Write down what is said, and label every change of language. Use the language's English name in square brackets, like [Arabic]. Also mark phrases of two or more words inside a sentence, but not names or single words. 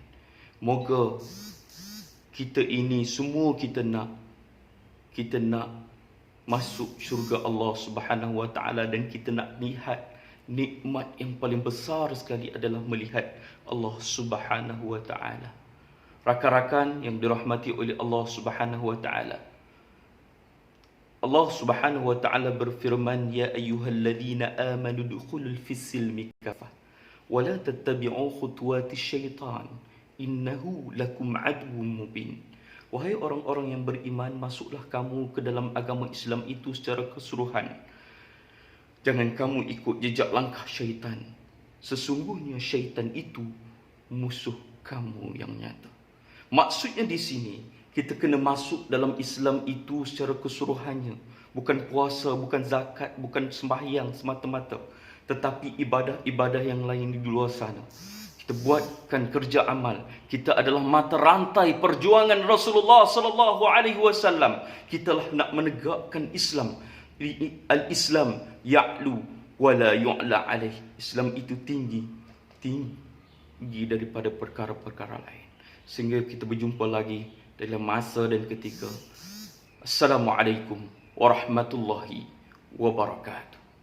[Malay] Moga kita ini semua kita nak masuk syurga Allah [Arabic] سبحانه وتعالى, [Malay] dan kita nak lihat nikmat yang paling besar sekali adalah melihat Allah [Arabic] سبحانه وتعالى. [Malay] Rakan-rakan yang dirahmati oleh Allah [Arabic] سبحانه وتعالى, [Malay] Allah [Arabic] سبحانه وتعالى [Malay] berfirman, [Arabic] يا أيها الذين آمنوا ادخلوا في السلم كافة ولا تتبعوا خطوات الشيطان إنه لكم عدو مبين. [Malay] Wahai orang-orang yang beriman, masuklah kamu ke dalam agama Islam itu secara keseluruhan. Jangan kamu ikut jejak langkah syaitan. Sesungguhnya syaitan itu musuh kamu yang nyata. Maksudnya di sini, kita kena masuk dalam Islam itu secara keseluruhannya. Bukan puasa, bukan zakat, bukan sembahyang semata-mata, tetapi ibadah-ibadah yang lain di luar sana. Kita buatkan kerja amal. Kita adalah mata rantai perjuangan Rasulullah [Arabic] صلى الله عليه وسلم. [Malay] Kitalah nak menegakkan Islam. [Arabic] الإسلام يعلو ولا يعلى عليه. [Malay] Islam itu tinggi daripada perkara-perkara lain. Sehingga kita berjumpa lagi dalam masa dan ketika. [Arabic] السلام عليكم ورحمة الله وبركاته.